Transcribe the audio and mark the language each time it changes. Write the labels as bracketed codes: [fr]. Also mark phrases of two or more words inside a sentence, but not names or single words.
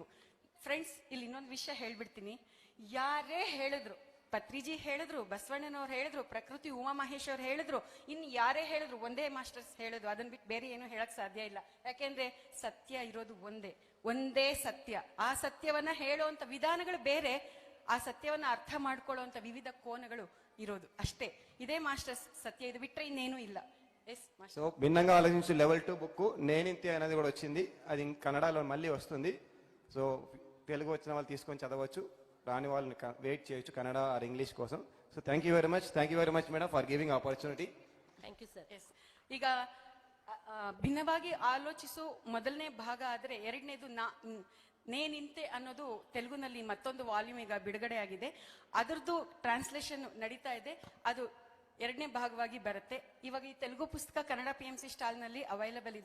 [kn] ಫ್ರೆಂಡ್ಸ್, ಇಲ್ಲಿ ಇನ್ನೊಂದು ವಿಷಯ ಹೇಳ್ಬಿಡ್ತೀನಿ. ಯಾರೇ ಹೇಳಿದ್ರು, ಪತ್ರಿಜಿ ಹೇಳಿದ್ರು, ಬಸವಣ್ಣನವ್ರು ಹೇಳಿದ್ರು, ಪ್ರಕೃತಿ ಉಮಾಮಹೇಶ್ ಅವ್ರು ಹೇಳಿದ್ರು, ಇನ್ನು ಯಾರೇ ಹೇಳಿದ್ರು, ಒಂದೇ ಮಾಸ್ಟರ್ಸ್ ಹೇಳಿದ್ರು, ಅದನ್ನ ಬಿಟ್ಟು ಬೇರೆ ಏನು ಹೇಳಕ್ ಸಾಧ್ಯ ಇಲ್ಲ. ಯಾಕೆಂದ್ರೆ ಸತ್ಯ ಇರೋದು ಒಂದೇ ಸತ್ಯ. ಆ ಸತ್ಯವನ್ನ ಹೇಳುವಂತ ವಿಧಾನಗಳು ಬೇರೆ, ಆ ಸತ್ಯವನ್ನ ಅರ್ಥ ಮಾಡ್ಕೊಳ್ಳುವಂತ ವಿವಿಧ ಕೋನಗಳು ಇರೋದು ಅಷ್ಟೇ. ಇದೇ ಮಾಸ್ಟರ್ಸ್ ಸತ್ಯ, ಇದು బిట్రే ಇನ್ನೇನು ಇಲ್ಲ. [te] సో భిన్నంగా ఆలోచించు లెవెల్ 2 బుక్ నేనింతే అనేది కూడా వచ్చింది. అది కన్నడలో మళ్ళీ వస్తుంది. సో తెలుగు వచ్చిన వాళ్ళు తీసుకొని చదవచ్చు, రాని వాళ్ళని వెయిట్ చేయొచ్చు కన్నడ ఆర్ ఇంగ్లీష్ కోసం. [en] So thank you very much madam for giving opportunity. Thank you sir. [kn] ಈಗ ಭಿನ್ನವಾಗಿ ಆಲೋಚಿಸು ಮೊದಲನೇ ಭಾಗ ಆದ್ರೆ, ಎರಡನೇದು ನೇನಿಂತೆ ಅನ್ನೋದು ತೆಲುಗುನಲ್ಲಿ ಮತ್ತೊಂದು ವಾಲ್ಯೂಮ್ ಈಗ ಬಿಡುಗಡೆ ಆಗಿದೆ. ಅದರದ್ದು ಟ್ರಾನ್ಸ್ಲೇಷನ್ ನಡೀತಾ ಇದೆ. ಅದು ಎರಡನೇ ಭಾಗವಾಗಿ ಬರುತ್ತೆ. ಇವಾಗ ಈ ತೆಲುಗು ಪುಸ್ತಕ ಕನ್ನಡ PMC ಸ್ಟಾಲ್ ನಲ್ಲಿ ಅವೈಲಬಲ್ ಇದೆ.